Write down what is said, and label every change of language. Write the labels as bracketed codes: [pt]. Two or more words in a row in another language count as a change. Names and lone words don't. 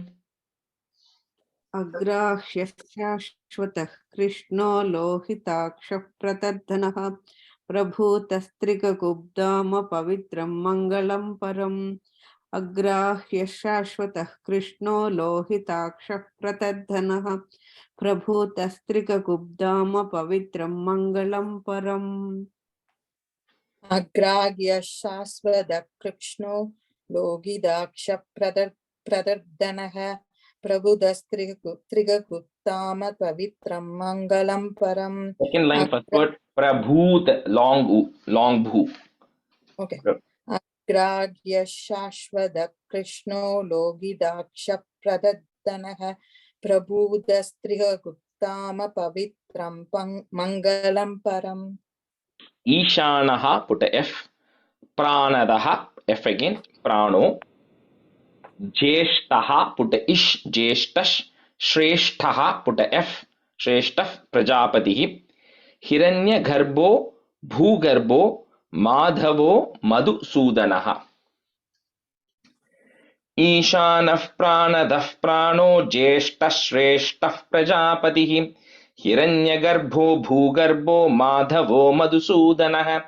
[sa] अग्राह्य शाश्वतः कृष्णो लोहिताक्षः प्रतर्दनः प्रभूतस्त्रिककुब्धाम पवित्रं मङ्गलं परम् अग्राह्य शाश्वतः कृष्णो लोहिताक्षः प्रतर्दनः प्रभूतस्त्रिककुब्धाम पवित्रं मङ्गलं परम् अग्राह्य शाश्वतः कृष्णो लोहिताक्षः प्रतर्दनः प्रभूतस्त्रिककुब्धाम Guttama Pavitram Mangalam Param. [en] Second line, first word, Prabhut, long bhu. Okay. [sa] Agragya Shashvada Krishno Logidaksha Pradadanaha Prabhudastriha Guttama Pavitram Mangalam Param. Ishanaha, [en] put a F. Pranadaha, F again, Prano. Jeshtaha, put a Ish, Jeshtash. Shreshtaha, put a F. Shrestah, Prajapatihi. [sa] Hiranya Garbho, Bhugarbho, Madhavo, Madhusudanaha. ईशानः प्राणदः प्राणो ज्येष्ठः श्रेष्ठः प्रजापतिः हिरण्यगर्भो भूगर्भो माधवो मधुसूदनः